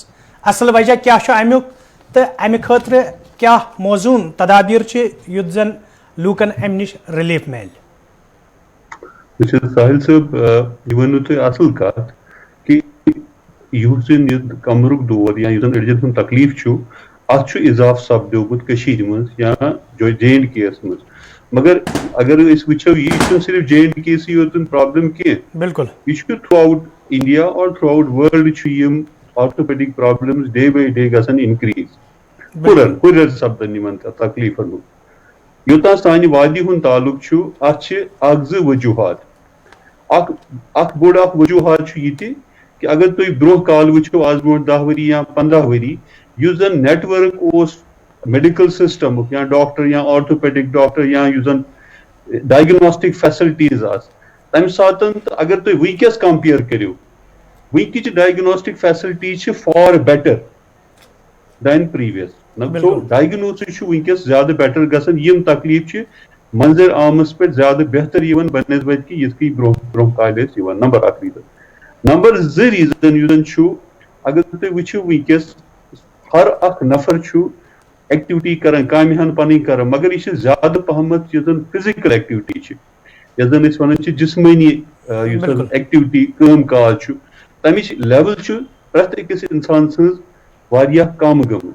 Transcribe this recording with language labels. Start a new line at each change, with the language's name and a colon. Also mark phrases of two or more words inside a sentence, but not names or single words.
Kashmiri: اصل وجہ کیا امیک تو امہ خاطر کیا موزون تدابیر یُتھ زن لوکن ام نش ریلیف مل۔ ساحل صاحب یہ ونو تھی اصل کت کہ یُس کمرک دود یا أڈجن ہُنٛد تکلیف ات اضافہ سپدیومت مز یا جے اینڈ کے یس مز، مگر اگر وچو یہ صرف جے اینڈ کے سی یوت پرابلم کی بالکل
English: یہ throughout India and throughout world orthopedic problems day by day
Kashmiri: گژھان انکریز، ہُریر سپدان یمن تکلیفن ہُنٛد۔ یوتاں سانہِ وادی ہُنٛد تعلق چھُ اتھ چھِ اکھ زٕ وجوہات۔ اکھ بوٚڑ اکھ وجوہات چھُ یہِ تہِ کہ اگر تُہۍ برونٛہہ کال وٕچھو آز برونٛٹھ 10 ؤری یا 15 ؤری یُس زن نیٹ ورک اوس میڈیکل سسٹمُک یا ڈاکٹر یا
English: orthopedic doctor
Kashmiri: یا یُس زن
English: diagnostic facilities
Kashmiri: آس تمہِ ساتن تہٕ اگر تُہۍ وٕنکیٚس کمپیر کٔرِو وٕنکِچہِ
English: diagnostic facilities
Kashmiri: چھِ
English: far better than previous.
Kashmiri: سو ڈائگنوسس چھُ وٕنکیٚس زیادٕ بیٹر گژھان، یِم تکلیف چھِ منظر عامس پٮ۪ٹھ زیادٕ بہتر یِوان بنسبت کہِ یِتھ کٔنۍ برونٛہہ کالہِ ٲسۍ یِوان۔ نمبر اکھ ریٖزن۔ نمبر زٕ ریٖزن یُس زن چھُ اگر تُہۍ وٕچھِو وٕنکیٚس ہر اکھ نفر چھُ ایکٹیوٹی کران کامہِ ہن پنٕنۍ کران، مگر یہ زیادٕ پہمت یُس زن
English: physical activity
Kashmiri: چھِ یتھ زن أسۍ ونان چھِ جسمٲنی یُس زن ایکٹیوٹی کٲم کاج چھُ تمِچ لیول چھُ پرٛٮ۪تھ أکِس انسان سٕنٛز واریاہ کم گٔمٕژ۔